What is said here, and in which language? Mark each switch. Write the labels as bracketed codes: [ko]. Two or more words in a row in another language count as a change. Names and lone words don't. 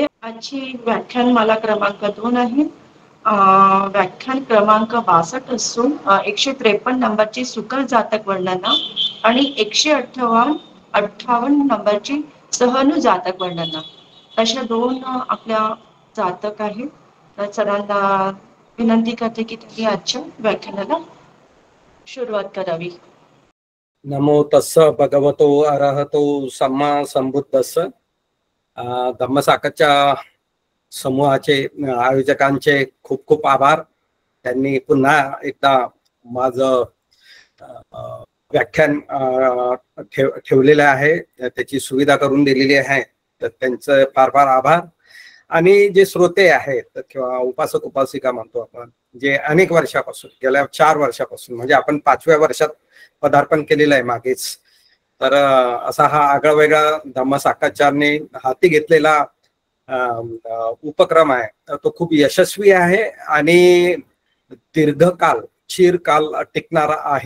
[mr] आजची व्याख्यानमाला क्रमांक 2 आहे. व्याख्यान क्रमांक 62 असून 153 नंबरची सुकर जातक वर्णना आणि 158 नंबरची सहनु जातक वर्णना अशा 2 आपल्या जातक आहेत. तर सरांना विनंती करते की त्यांनी आजच्या व्याख्यानाला सुरुवात करावी. [pi] नमो तस्स भगवतो अरहतो सम्मा संबुद्दस्स. [mr] धम्मसाधकांच्या समूहाचे आयोजकांचे खूप खूप आभार. त्यांनी पुन्हा एकदा माझं व्याख्यान ठेवलेलं आहे, त्याची सुविधा करून दिलेली आहे, तर त्यांचं फार फार आभार. आणि जे श्रोते आहेत किंवा उपासक उपासिका म्हणतो आपण, जे अनेक वर्षापासून गेल्या 4 वर्षापासून म्हणजे आपण 5व्या वर्षात पदार्पण केलेलं आहे मागेच, तर असा हा आगळा वेगळा धम्मसाधकांनी हाती घेतलेला उपक्रम आहे तो खूप यशस्वी आहे आणि दीर्घकाल चिरकाल टिकणारा आहे.